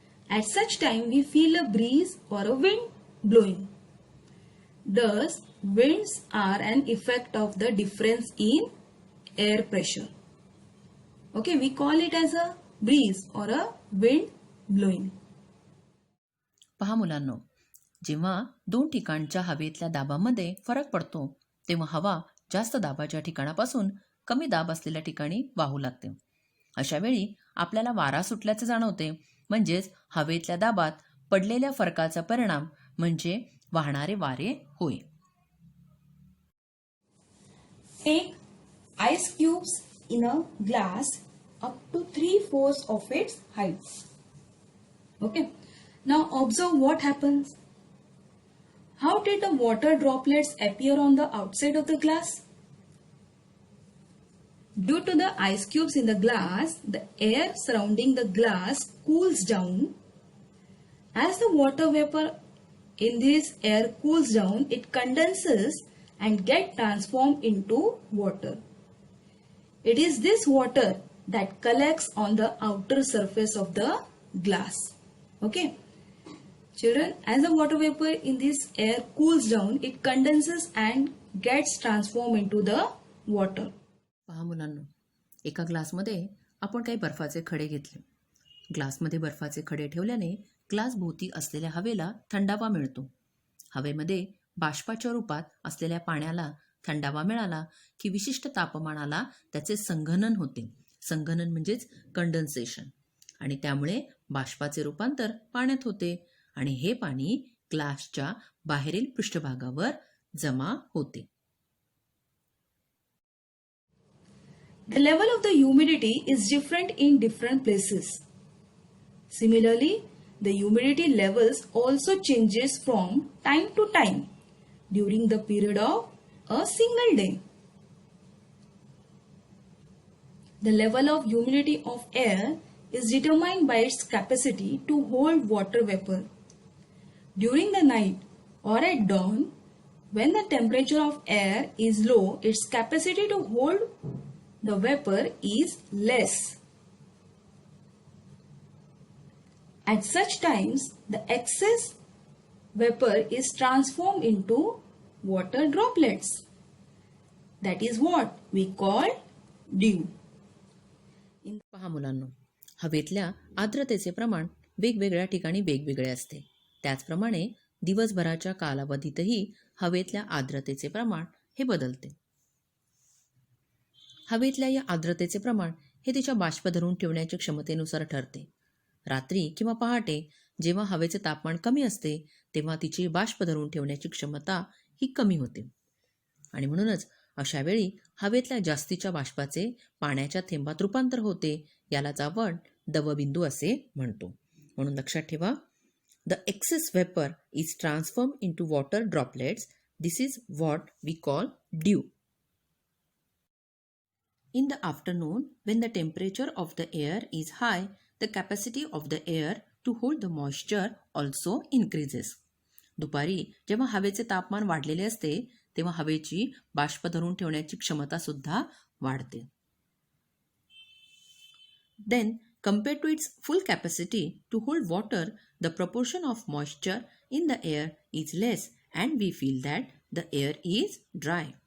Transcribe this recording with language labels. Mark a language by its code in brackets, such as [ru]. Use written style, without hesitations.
[en] At such time, we feel a breeze or a wind blowing. Thus, winds are an effect of the difference in air pressure. Okay, we call it as a breeze or a wind blowing. [mr] पहा मुलांनो, जेव्हा दोन ठिकाणच्या हवेतल्या दाबामध्ये फरक पडतो तेव्हा हवा जास्त दाबाच्या ठिकाणापासून कमी दाब असलेल्या ठिकाणी वाहू लागते. अशा वेळी आपल्याला वारा सुटल्याचे जाणवते, म्हणजेच हवेतल्या दाबात पडलेल्या फरकाचा परिणाम म्हणजे वाहणारे वारे होय. [en] Take ice cubes in a glass up to 3/4 of its height. Okay. Now observe what happens. How did the water droplets appear on the outside of the glass? Due to the ice cubes in the glass, the air surrounding the glass cools down. As the water vapor in this air cools down, it condenses and gets transformed into water. It is this water that collects on the outer surface of the glass. Okay. Children, as the water vapor in this air cools down, it condenses and gets transformed into the water. [mr] पहा मुलांनो, एका ग्लासमध्ये आपण काही बर्फाचे खडे घेतले. ग्लासमध्ये बर्फाचे खडे ठेवल्याने ग्लास भोवती असलेल्या हवेला थंडावा मिळतो. हवेमध्ये बाष्पाच्या रूपात असलेल्या पाण्याला थंडावा मिळाला की विशिष्ट तापमानाला त्याचे संघनन होते. संघनन म्हणजेच कंडेन्सेशन, आणि त्यामुळे बाष्पाचे रूपांतर पाण्यात होते आणि हे पाणी ग्लासच्या बाहेरील पृष्ठभागावर जमा होते. [en] The level of the humidity is different in different places. Similarly, the humidity levels also changes from time to time during the period of a single day. The level of humidity of air is determined by its capacity to hold water vapor. During the night or at dawn, when the temperature of air is low, its capacity to hold the vapor is less. At such times, the excess vapor is transformed into water droplets. That is what we call dew. [mr] पहा मुलांनो, हवेतल्या आर्द्रतेचे प्रमाण वेगवेगळ्या ठिकाणी वेगवेगळे असते. त्याचप्रमाणे दिवसभराच्या कालावधीतही हवेतल्या आर्द्रतेचे प्रमाण हे बदलते. हवेतल्या या आर्द्रतेचे प्रमाण हे तिच्या बाष्प धरून ठेवण्याच्या क्षमतेनुसार ठरते. रात्री किंवा पहाटे जेव्हा हवेचे तापमान कमी असते तेव्हा तिची बाष्प धरून ठेवण्याची क्षमता ही कमी होते, आणि म्हणूनच अशा वेळी हवेतल्या जास्तीच्या बाष्पाचे पाण्याच्या थेंबात रूपांतर होते. यालाच आपण दवबिंदू असे म्हणतो. म्हणून लक्षात ठेवा, [en] the excess vapor is transformed into water droplets. This is what we call dew. In the afternoon, when the temperature of the air is high, the capacity of the air to hold the moisture also increases. [mr] दुपारी जेव्हा हवेचे तापमान वाढलेले असते तेव्हा हवेची बाष्प धरून ठेवण्याची क्षमता सुद्धा वाढते. [en] Then, compared to its full capacity to hold water, the proportion of moisture in the air is less and we feel that the air is dry.